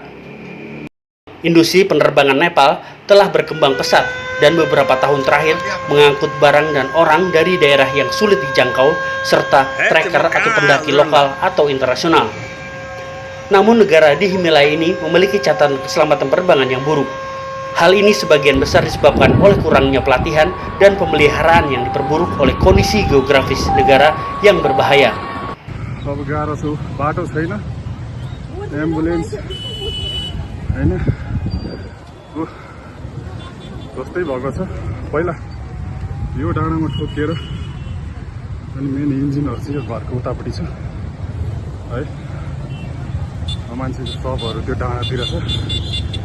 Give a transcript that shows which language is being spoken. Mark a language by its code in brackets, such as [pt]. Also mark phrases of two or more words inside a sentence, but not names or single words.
[id] Industri penerbangan Nepal telah berkembang pesat dan beberapa tahun terakhir mengangkut barang dan orang dari daerah yang sulit dijangkau serta trekker atau pendaki lokal atau internasional. Namun negara di Himalaya ini memiliki catatan keselamatan penerbangan yang buruk. Hal ini sebagian besar disebabkan oleh kurangnya pelatihan dan pemeliharaan yang diperburuk oleh kondisi geografis negara yang berbahaya. [ne] अब गाह्रो छु बाटो छैन एम्बुलेन्स हैन जस्तै भएको छ पहिला यो डाँडामा ठोकिएर अनि [en] main engines [ne] चाहिँ यो घरको उतापट्टि छ है मान्छेको शवहरु त्यो डाँडातिर छ